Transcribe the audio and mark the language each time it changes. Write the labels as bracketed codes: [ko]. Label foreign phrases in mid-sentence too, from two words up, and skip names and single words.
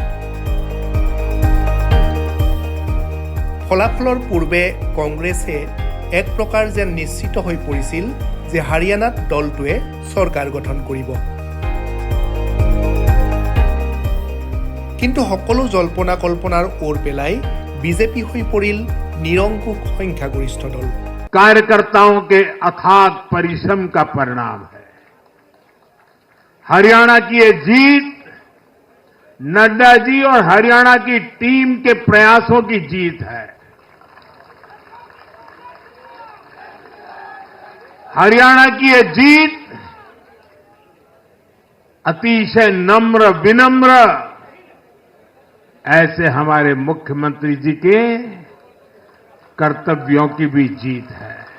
[as] ফলাফলৰ পূৰ্বে কংগ্ৰেছে এক প্ৰকাৰ যেন নিশ্চিত হৈ পৰিছিল যে হাৰিয়ানাত দলটোৱে চৰকাৰ গঠন কৰিব। কিন্তু সকলো জল্পনা কল্পনাৰ ওৰ পেলাই বিজেপি হৈ পৰিল নিৰংকুশ সংখ্যাগৰিষ্ঠ দল। [hi] कार्यकर्ताओं के अथाग परिश्रम का परिणाम है। हरियाणा की ये जीत नड्डा जी और हरियाणा की टीम के प्रयासों की जीत है। हरियाणा की ये जीत अतिशय नम्र विनम्र ऐसे हमारे मुख्यमंत्री जी के कर्तव्यों की भी जीत है।